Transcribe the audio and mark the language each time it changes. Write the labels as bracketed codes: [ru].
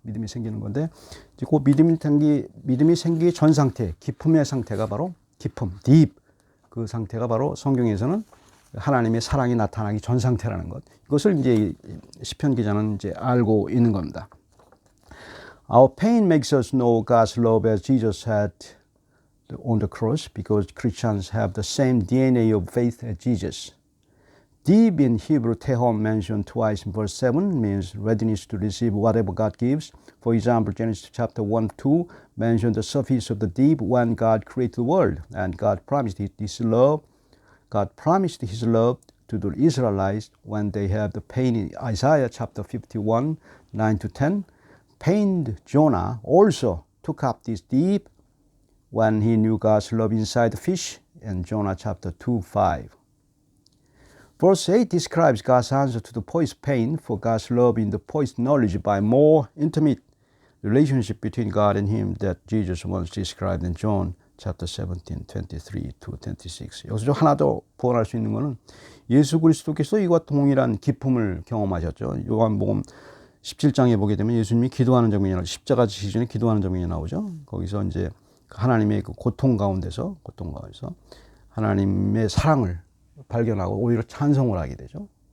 [ko] 믿음이 생기는 건데, 그 믿음이 생기기 전 상태, 기품의 상태가 바로 기품, deep, 그 상태가 바로 성경에서는 하나님의 사랑이 나타나기 전 상태라는 것. 이것을 이제 시편 기자는 이제 알고 있는 겁니다. [en] Our pain makes us know God's love as Jesus had on the cross, because Christians have the same DNA of faith as Jesus. Deep in Hebrew, tehom mentioned twice in verse 7 means readiness to receive whatever God gives. For example, Genesis chapter 1, 2 mentioned the surface of the deep when God created the world, and God promised His love. God promised His love to the Israelites when they have the pain in Isaiah chapter 51, 9 to 10. Pained Jonah also took up this deep when he knew God's love inside the fish in Jonah chapter 2, 5. Verse 8 describes God's answer to the poet's pain for God's love in the poet's knowledge by more intimate relationship between God and him that Jesus once described in John chapter 17, 23 to 26. [ko] 여기서 하나 더 부언할 수 있는 것은 예수 그리스도께서 이와 동일한 기쁨을 경험하셨죠. 요한복음 17장에 보게 되면 예수님이 기도하는 장면이 나오죠. 십자가 지시기 전에 기도하는 장면이 나오죠. 거기서 이제 하나님의 그 고통 가운데서 하나님의 사랑을 발견하고 오히려 찬송을 하게 되죠.